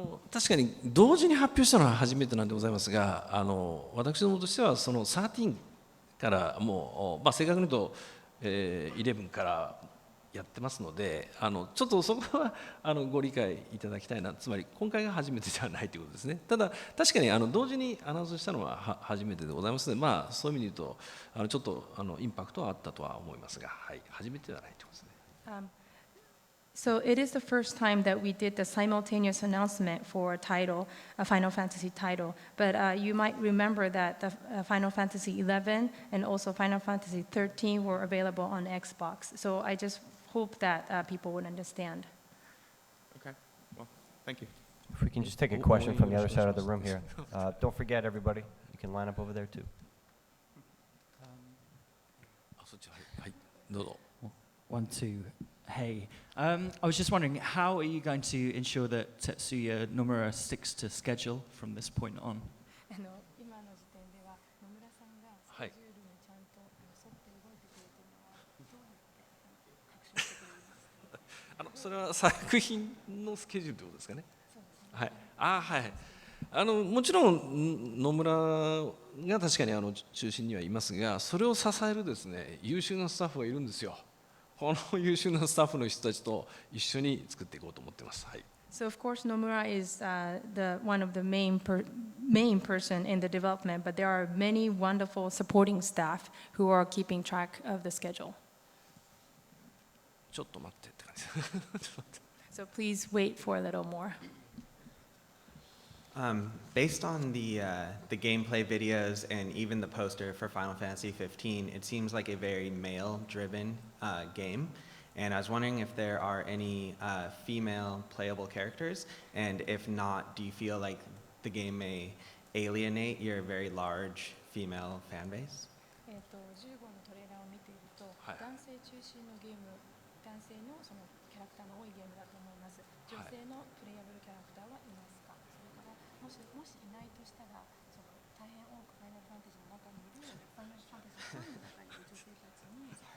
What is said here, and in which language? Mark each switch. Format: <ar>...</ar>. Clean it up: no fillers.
<ja>確かに同時に発表したのは初めてなんでございますが、私どもとしてはその13からもう、正確に言うと、11からやってますので、ちょっとそこはご理解いただきたいな、つまり今回が初めてではないということですね。ただ確かに同時にアナウンスしたのは初めてでございますので、そういう意味で言うとちょっとインパクトはあったとは思いますが、はい、初めてではないということですね。</ja> <en>So it is the first time that we did the simultaneous announcement for a title, a Final Fantasy title. But you might remember that the Final Fantasy 11 and also Final Fantasy 13 were available on Xbox. So I just hope that people would understand. Okay, well, thank you. If we can just take a question from the other side of the room here. Don't forget, everybody, you can line up over there too.</en> <ja>そっちはい、どうぞ。</ja> <en>One, two. Hey, I was just wondering, how are you going to ensure that Tetsuya Nomura sticks to schedule from this point on?</en> <ja>今の時点では野村さんがスケジュールにちゃんと沿って動いてくれているのはどうやって確信してくれますか？それは作品のスケジュールということですかね。はい。はい。もちろん野村が確かに中心にはいますが、それを支えるですね、優秀なスタッフがいるんですよ。この優秀なスタッフの人たちと一緒に作っていこうと思っています。はい。</ja> <en>So of course Nomura is one of the main person in the development, but there are many wonderful supporting staff who are keeping track of the schedule.</en> <ja>ちょっと待ってって感じ。</ja> <en>So please wait for a little more. Based on the gameplay videos and even the poster for Final Fantasy 15, it seems like a very male-driven game. And I was wondering if there are any female playable characters, and if not, do you feel like the game may alienate your very large female fan base?</en> <ja>15のトレーラーを見ていると、男性中心のゲーム、男性のそのキャラクターの多いゲームだと思います。女性のプレイヤブルキャラクターはいますか？それからもしいないとしたら、その大変多くファイナルファンタジーの中にいるファイナルファンタジーファンの中にいる女性たちに</ja>